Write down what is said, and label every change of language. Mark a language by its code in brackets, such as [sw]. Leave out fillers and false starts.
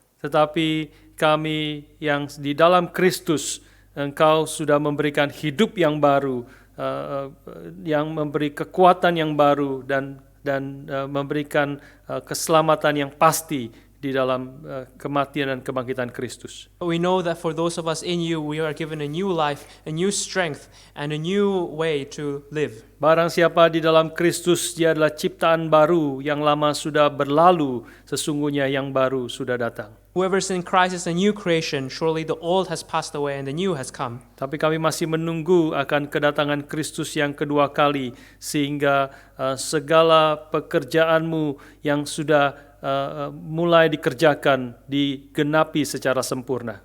[id] Tetapi kami yang di dalam Kristus, Engkau sudah memberikan hidup yang baru, yang memberi kekuatan yang baru dan memberikan keselamatan yang pasti di dalam kematian dan kebangkitan Kristus. [en] but we know that for those of us in you, we are given a new life, a new strength, and a new way to live. [id] Barang siapa di dalam Kristus, dia adalah ciptaan baru, yang lama sudah berlalu, sesungguhnya yang baru sudah datang. [en] Whoever is in Christ is a new creation. Surely the old has passed away and the new has come. [id] Tapi kami masih menunggu akan kedatangan Kristus yang kedua kali, sehingga segala pekerjaan-Mu yang sudah mulai dikerjakan digenapi secara sempurna.